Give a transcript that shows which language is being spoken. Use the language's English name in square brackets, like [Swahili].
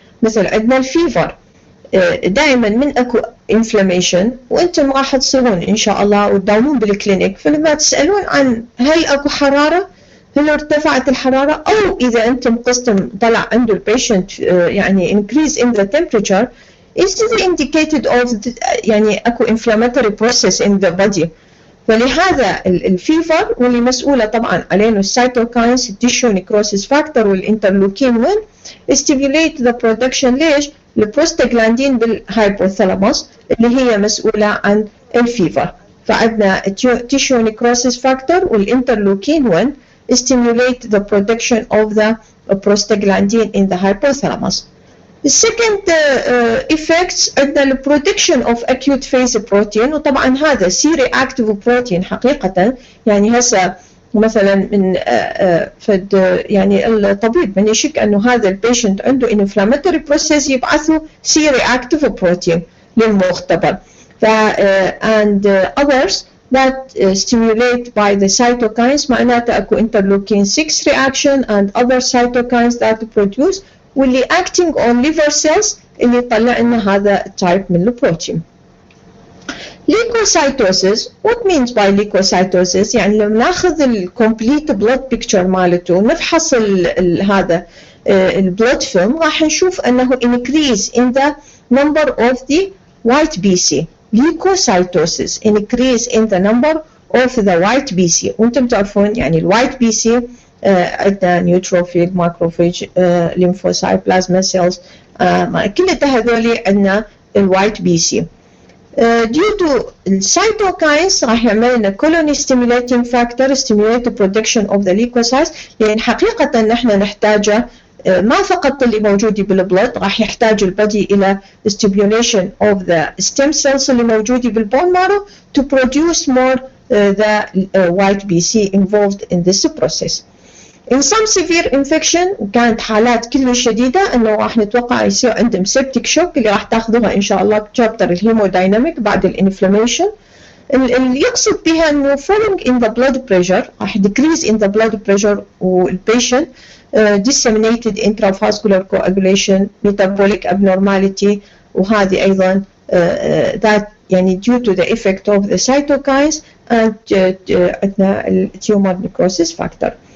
[Arabic] مثل عندنا الفيفر، دائما من اكو inflammation وانتم راح تصيرون ان شاء الله وتداومون بالكلينيك، فلما تسألون عن هل اكو حرارة، هل ارتفعت الحرارة، او اذا انتم قصتم طلع عنده البيشنت يعني [English] increase in the temperature is it indicated of [Arabic] يعني اكو inflammatory process in the body. فلهذا الفيفر واللي مسؤولة طبعا علينا السيتوكاينز، التيشو نيكروسيس فاكتور والانترلوكين 1 [English] stimulate the production [Arabic] ليش؟ البروستاجلاندين بالهايبوثالاموس اللي هي مسؤولة عن الفيفر. فعندنا التيشو نيكروسيس فاكتور والانترلوكين [English] 1 stimulate the production of the prostaglandin in the hypothalamus. The second effects [Arabic] عندنا ال [English] production of acute phase protein، [Arabic] وطبعا هذا [English] C-reactive protein حقيقة. [Arabic] يعني هسه مثلا من فد يعني الطبيب من يشك انه هذا البيشنت عنده [English] inflammatory process [Arabic] يبعثوا C-reactive protein للمختبر. [English] and others that stimulate by the cytokines [Arabic] معناته اكو [English] interleukin 6 reaction and other cytokines that produce واللي acting on liver cells [Arabic] اللي يطلع لنا هذا التايب من البروتين. [English] Leukocytosis. What means by leukocytosis؟ [Arabic] يعني لما ناخذ الكومبليت بلود بيكتشر مالته نفحص هذا البلود فيلم راح نشوف انه [English] increase in the number of the white BC. Leukocytosis increase in the number of the white BC. [Arabic] وانتم تعرفون يعني الوايت BC عندنا نيوتروفيل، ماكروفيج، ليمفوسايت، بلازما سيلز، كل هذول عندنا الوايت بي سي. [English] due to السيتوكاينز راح يعمل لنا colony stimulating factor stimulate the production of the leukocytes، [Arabic] لأن حقيقة نحن نحتاجه ما فقط اللي موجود بالبلد، راح يحتاج البدي إلى [English] stimulation of the stem cells [Arabic] اللي موجودة بالبون مارو [English] to produce more the white BC involved in this process. In some severe infection [Arabic] كانت حالات كلش شديدة انه راح نتوقع يصير عندهم septic shock اللي راح تاخذوها ان شاء الله بشابتر الهيمودايناميك بعد الانفلاميشن. اللي يقصد بها انه [English] falling in the blood pressure راح decrease in the blood pressure والبيشنت disseminated intravascular coagulation metabolic abnormality، [Arabic] وهذه ايضا [English] that يعني due to the effect of the cytokines and عندنا tumor necrosis factor.